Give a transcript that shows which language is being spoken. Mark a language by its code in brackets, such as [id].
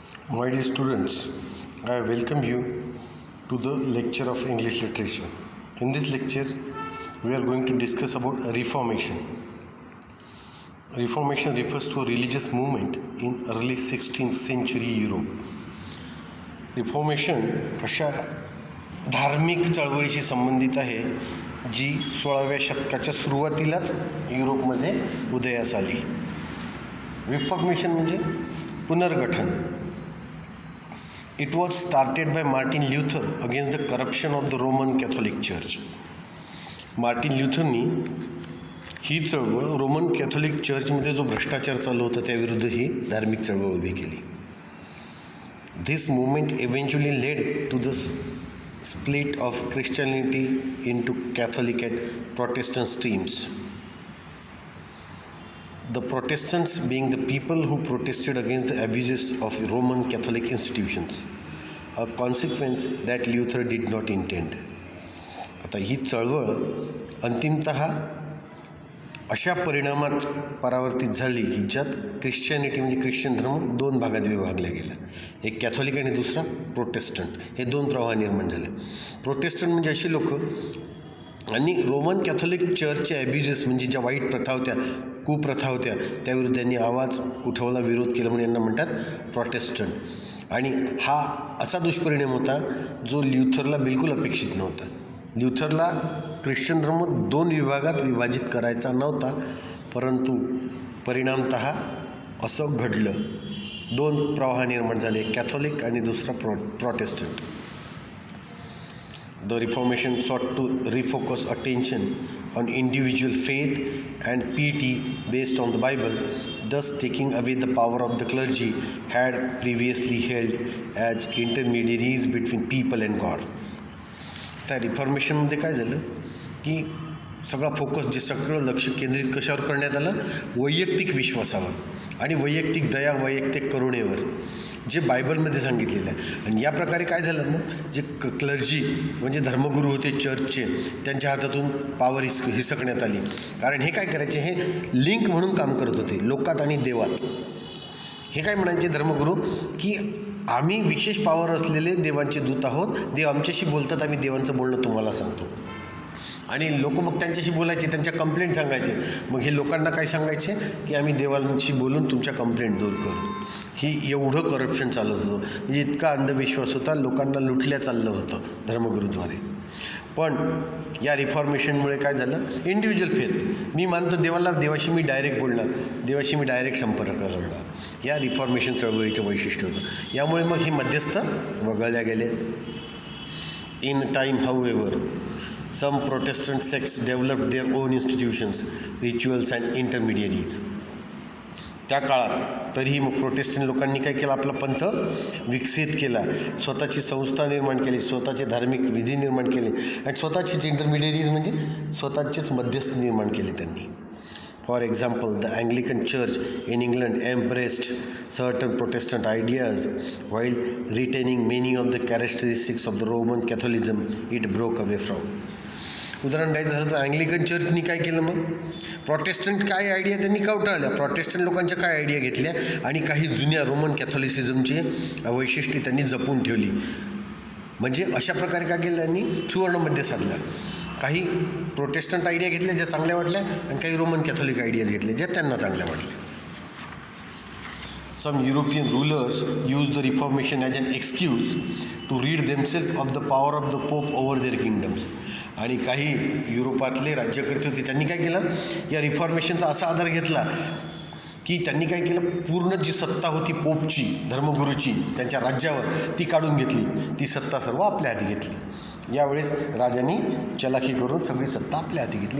[en] My dear students, I welcome you to the lecture of English literature. In this lecture, we are going to discuss about Reformation. Reformation refers to a religious movement in early 16th century Europe. [mr] Reformation अशा धार्मिक चळवळीशी संबंधित आहे जी 16व्या शतकाच्या सुरुवातीलाच युरोपमध्ये उदयास आली. Reformation म्हणजे पुनर्गठन. [en] It was started by Martin Luther against the corruption of the Roman Catholic Church. [mr] Martin ल्युथरनी ही चळवळ रोमन कॅथोलिक चर्चमध्ये जो भ्रष्टाचार चालू होता त्याविरुद्ध ही धार्मिक चळवळ उभी केली. [en] This movement eventually led to the split of Christianity into Catholic and Protestant streams. The Protestants being the people who protested against the abuses of Roman Catholic institutions, a consequence that Luther did not intend. [mr] आता ही चळवळ अंतिमतः अशा परिणामात परावर्तित झाली की ज्यात Christianity म्हणजे Christian धर्म दोन भागात विभागला गेला. एक कॅथोलिक आणि दुसरा प्रोटेस्टंट. हे दोन प्रवाह निर्माण झाले. प्रोटेस्टंट म्हणजे अशी लोक आणि रोमन कॅथोलिक चर्चचे ॲब्युजेस म्हणजे ज्या वाईट प्रथा होत्या, कुप्रथा होत्या, त्याविरुद्ध त्यांनी आवाज उठवला, विरोध केला म्हणून यांना म्हणतात प्रोटेस्टंट. आणि हा असा दुष्परिणाम होता जो ल्युथरला बिलकुल अपेक्षित नव्हता. ल्युथरला ख्रिश्चन धर्म दोन विभागात विभाजित करायचा नव्हता, परंतु परिणामतः असं घडलं. दोन प्रवाह निर्माण झाले, कॅथोलिक आणि दुसरा Protestant. [en] The Reformation sought to refocus attention on individual faith and piety based on the Bible, thus taking away the power of the clergy had previously held as intermediaries between people and God. [mr] त्या रिफॉर्मेशनमध्ये काय झालं की सगळा focus जे सगळं लक्ष केंद्रित कशावर करण्यात आलं, वैयक्तिक विश्वासावर आणि वैयक्तिक दया, वैयक्तिक करुणेवर, जे बायबलमध्ये सांगितलेलं आहे. आणि या प्रकारे काय झालं मग जे क्लर्जी म्हणजे धर्मगुरू होते चर्चचे, त्यांच्या हातातून पॉवर हिसकण्यात आली. कारण हे काय करायचे, हे लिंक म्हणून काम करत होते लोकात आणि देवात. हे काय म्हणायचे धर्मगुरू की आम्ही विशेष पॉवर असलेले देवांचे दूत आहोत, देव आमच्याशी बोलतात, आम्ही देवांचं बोलणं तुम्हाला सांगतो. आणि लोक मग त्यांच्याशी बोलायचे, त्यांच्या कंप्लेंट सांगायचे. मग हे लोकांना काय सांगायचे की आम्ही देवांशी बोलून तुमच्या कंप्लेंट दूर करू. ही एवढं करप्शन चालत होतं, म्हणजे इतका अंधविश्वास होता, लोकांना लुटल्या चाललं होतं धर्मगुरूद्वारे. पण या रिफॉर्मेशनमुळे काय झालं, इंडिव्हिज्युअल फेथ, मी मानतो देवाला, देवाशी मी डायरेक्ट बोलणार, देवाशी मी डायरेक्ट संपर्क करणार, या रिफॉर्मेशन चळवळीचं वैशिष्ट्य होतं. यामुळे मग हे मध्यस्थ वगळल्या गेले. [en] In time however some Protestant sects developed their own institutions, rituals and intermediaries. [mr] त्या काळात तरीही मग प्रोटेस्टंट लोकांनी काय केलं, आपला पंथ विकसित केला, स्वतःची संस्था निर्माण केली, स्वतःचे धार्मिक विधी निर्माण केले आणि स्वतःचेच इंटरमिडिएरीज म्हणजे स्वतःचेच मध्यस्थ निर्माण केले त्यांनी. [en] For example, the Anglican church in England embraced certain Protestant ideas while retaining many of the characteristics of the Roman Catholicism it broke away from. [mr] उदाहरण द्यायचं झालं तर अँग्लिकन चर्चनी काय केलं, मग प्रोटेस्टंट काय आयडिया त्यांनी कवटाळल्या, प्रोटेस्टंट लोकांच्या काय आयडिया घेतल्या आणि काही जुन्या रोमन कॅथोलिसिझमची वैशिष्ट्ये त्यांनी जपून ठेवली. म्हणजे अशा प्रकारे काय केलं, त्यांनी सुवर्णमध्य साधला. काही प्रोटेस्टंट आयडिया घेतल्या ज्या चांगल्या वाटल्या आणि काही रोमन कॅथोलिक आयडियाज घेतल्या ज्या त्यांना चांगल्या वाटल्या. [en] Some European rulers used the Reformation as an excuse to rid themselves of the power of the Pope over their kingdoms. [mr] आणि काही युरोपातले राज्यकर्ते होते, त्यांनी काय केलं, या रिफॉर्मेशनचा असा आधार घेतला की त्यांनी काय केलं, पूर्ण जी सत्ता होती पोपची, धर्मगुरूची त्यांच्या राज्यावर, ती काढून घेतली, ती सत्ता सर्व आपल्या हाती घेतली. यावेळेस राजांनी चलाखी करून सगळी सत्ता आपल्या हाती घेतली.